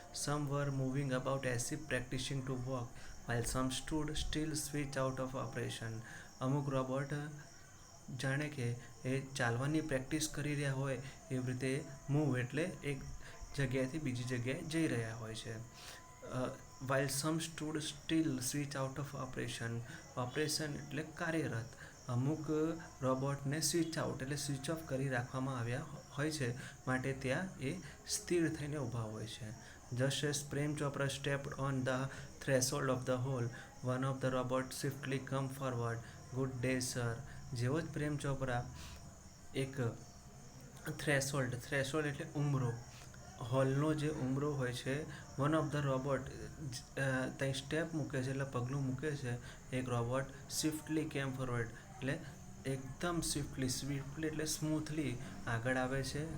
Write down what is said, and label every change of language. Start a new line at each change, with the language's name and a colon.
English: Some were moving about as if practising to walk while some stood still switch out of operation.
Gujarati: અમુક robot જાણે કે એ ચાલવાની practice કરી રહ્યા હોય એવી રીતે મૂવ એટલે એક જગ્યાએથી બીજી જગ્યાએ જઈ રહ્યા હોય છે.
English: while some stood still switch out of operation.
Gujarati: Operation એટલે કાર્યરત. અમુક રોબોટને સ્વિચ આઉટ એટલે સ્વિચ ઓફ કરી રાખવામાં આવ્યા હોય છે, માટે ત્યાં એ સ્થિર થઈને ઊભા હોય છે.
English: Just as Prem Chopra stepped on the threshold of the hall, one of the robots swiftly come forward. Good day, sir.
Gujarati: જેવો જ પ્રેમ ચોપરા એક થ્રેશોલ્ડ એટલે ઉંબરો, હોલનો જે ઉંબરો હોય છે,
English: one of the robot
Gujarati: ત્યાં સ્ટેપ મૂકે છે એટલે પગલું મૂકે છે એક રોબોટ.
English: swiftly came forward
Gujarati: એટલે એકદમ સ્વિફ્ટલી એટલે સ્મૂથલી આગળ આવે છે.